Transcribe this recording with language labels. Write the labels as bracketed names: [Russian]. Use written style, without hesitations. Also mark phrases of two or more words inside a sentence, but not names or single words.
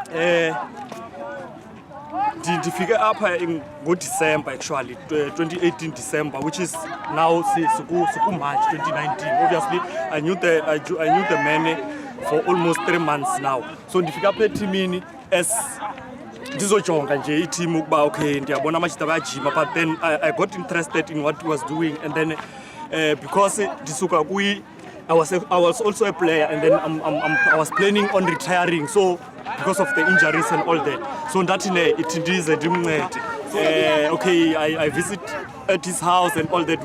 [Xhosa] Ndifike apha [English] ngo-December actually, 2018 December, which is now March 2019. Obviously, I knew the man for almost 3 months now. [Xhosa] So ndifike apha etimini as ndizojonga nje iteam ukuba okay ndiyabona amajita bayajima, [English] but then I got interested in what he was doing, and then because ndisuka I was also a player, and then I was planning on retiring, so because of the injuries and all that. So that it is a dream. Okay, I visit at his house and all that.